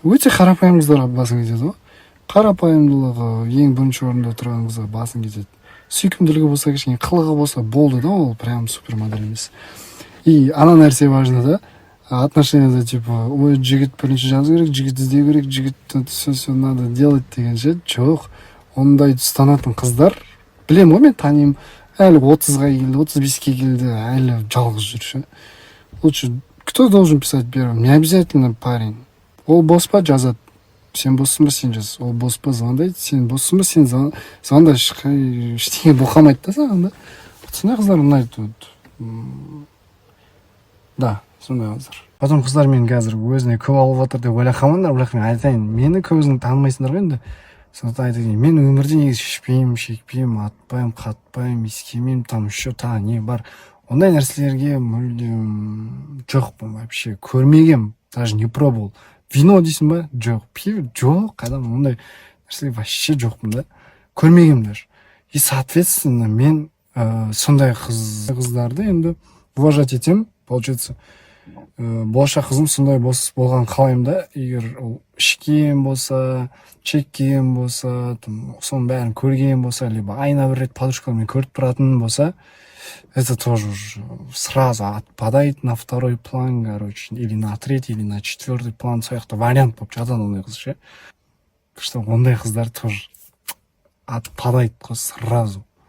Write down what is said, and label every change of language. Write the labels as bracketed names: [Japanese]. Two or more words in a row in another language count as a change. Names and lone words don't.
[Kazakh] Өте қарапайым қыздарға басым кетеді, ғой. Қарапайымдылығы ең бірінші орында тұрған қызға басым кетеді. Сүйкімділігі болса, кішкене қылығы болса болды да, ол прям супермодель емес. И ана нәрсе важно да. Отношенияда типа, ой, жігіт бірінші жазу керек, жігіт іздеу керек, жігітті [Russian] все надо делать [Kazakh] деген ше. Жоқ, ондай ұстанатын қыздар, білем ғой, мен танимын, әлі 30-ға келді, 35-ке келді, әлі жалғыз жүр ше. [Russian] Лучше, кто должен писать первым? Не обязательно парень. [Kazakh] Ол бос па, жазады. Сен боссың ба, сен жаз. Ол бос па, звондайды. Сен боссың ба, сен звонда ештеңе боқамайды да саған да. Сондай қыздар ұнайды. Да. Сондай қыздар. Потом қыздар мен қазір өзіне көп алып отыр деп ойлап қалмаңдар, бірақ мен айтайын, мені көбісін танымайсыңдар ғой енді. Сондықтан айтайын, мен өмірде негізі шешпеймін, шекпеймін, атпаймын, қатпаймын, иіскемеймін, [Russian] там еще [Kazakh] не бар. Ондай нәрселерге мүлдем жоқпын вообще, көрмегем, [Russian] даже не пробовал. [Kazakh] Вино дейсің ба? Жоқ. Пиво? Жоқ. Қайдан ондай нәрселер вообще жоқпын да. Көрмегем даже. [Russian] И соответственно [Kazakh] мен сондай қыздарды енді уважать етем, получается. Болашақ қызым сондай болған қалаймын да. Егер ол ішкен болса, чеккен болса, соның бәрін көрген болса, либо айына бір рет подружкалармен көріп тұратын болса, [Russian] это тоже сразу отпадает на второй план, короче, или на третий, или на четвертый план. [Kazakh] Сояқта вариант болып жатады ондай қыз ше. Что ондай қыздар [Russian] тоже отпадает сразу.